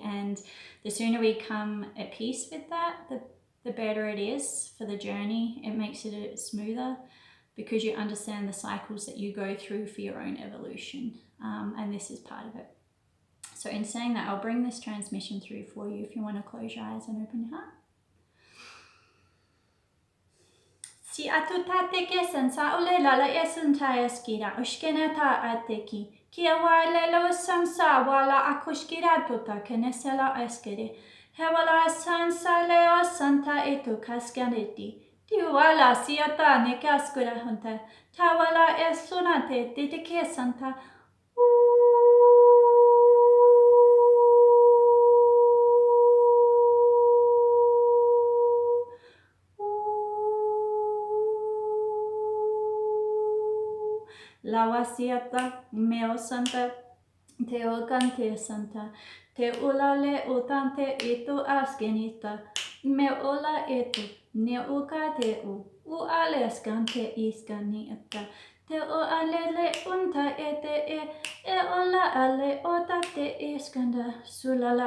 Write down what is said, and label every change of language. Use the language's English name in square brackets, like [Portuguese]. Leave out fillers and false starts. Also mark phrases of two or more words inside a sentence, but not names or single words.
[English] And the sooner we come at peace with that, the better it is for the journey. It makes it smoother because you understand the cycles that you go through for your own evolution, and this is part of it. So in saying that, I'll bring this transmission through for you if you want to close your eyes and open your heart. Si atutate kesan sa ulela la esunta eskira ushkenata ateki kia wale lo samsa wala akushkira tuta kenesela eskere hewala sansa leo santa etu kaskaneti tiwala siata ne kaskura hunta tawala esunate titike santa Lawasiata meo santa te okante santa te ulale utante itu askenita me ola etu ne ukate u aleskante iskanita te o alele unta ete e ola ale otate iskanda sulala